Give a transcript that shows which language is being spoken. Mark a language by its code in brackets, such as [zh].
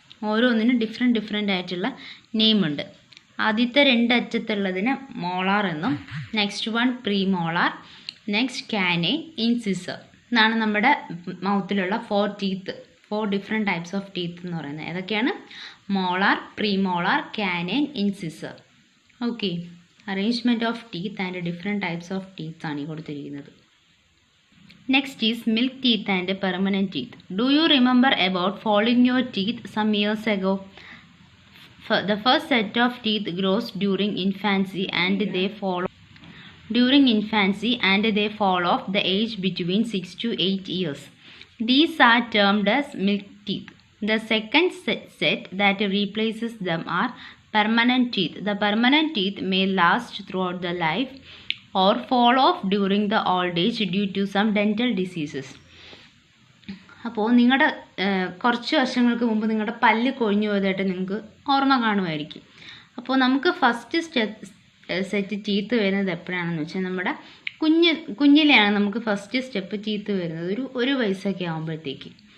[ml] ഓരോന്നിനും ഡിഫറെൻ്റ് ആയിട്ടുള്ള നെയിമുണ്ട്. ആദ്യത്തെ 2 അറ്റത്തുള്ളതിന് മോളാർ എന്നും, next one pre molar, next canine, incisor. എന്നാണ് നമ്മുടെ മൗത്തിലുള്ള 4 ഡിഫറെൻറ്റ് ടൈപ്സ് ഓഫ് ടീത്ത് എന്ന് പറയുന്നത്. ഏതൊക്കെയാണ്? Molar, pre molar, canine, incisor. Okay, [en] arrangement of teeth and different types of teeth [ml] ആണ് ഈ കൊടുത്തിരിക്കുന്നത്. [en] Next is milk teeth and permanent teeth. Do you remember about falling your teeth some years ago? The first set of teeth grows during infancy and they fall. during infancy and they fall off the age between 6 to 8 years. These are termed as milk teeth. The second set that replaces them are permanent teeth. The permanent teeth may last throughout the life or fall off during the old age due to some dental diseases. [ml] അപ്പോൾ നിങ്ങളുടെ കുറച്ച് വർഷങ്ങൾക്ക് മുമ്പ് നിങ്ങളുടെ പല്ല് കൊഴിഞ്ഞു പോയതായിട്ട് നിങ്ങൾക്ക് ഓർമ്മ കാണുമായിരിക്കും. അപ്പോൾ നമുക്ക് ഫസ്റ്റ് സെറ്റ് ടീത്ത് വരുന്നത് എപ്പോഴാണെന്ന് വെച്ചാൽ നമ്മുടെ കുഞ്ഞിലെയാണ് നമുക്ക് ഫസ്റ്റ് സ്റ്റെപ്പ് ടീത്ത് വരുന്നത്, ഒരു വയസ്സൊക്കെ ആകുമ്പോഴത്തേക്ക്.